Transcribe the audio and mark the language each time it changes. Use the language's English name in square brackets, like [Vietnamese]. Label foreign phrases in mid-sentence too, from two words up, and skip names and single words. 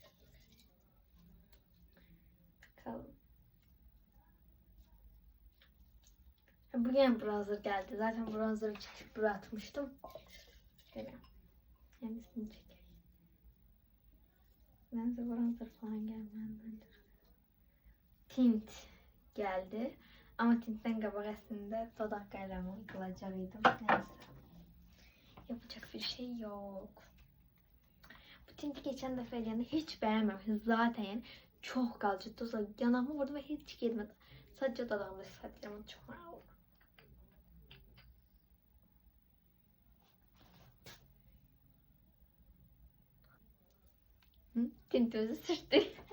[Turkish] Bakalım. Bugün bronzer geldi. Zaten bronzer'ı çekip buraya atmıştım. Şöyle. Yenisini çekeyim. Bence bronzer falan gelmez bence. Tint geldi. [Azerbaijani] Ama tintten qabaq əslində dodaq qələmi uygulayacaqdım. [Turkish] Neyse. Yapacak bir şey yok. Bu tinti geçen defa eləyəndə hiç beğenmemişim. Zaten yani çok kalıcı. Dostlar yanağımı vurdum ve hiç gelmedi. Sadece dodağımda sadece çok ağır. Tintimizi sürttü.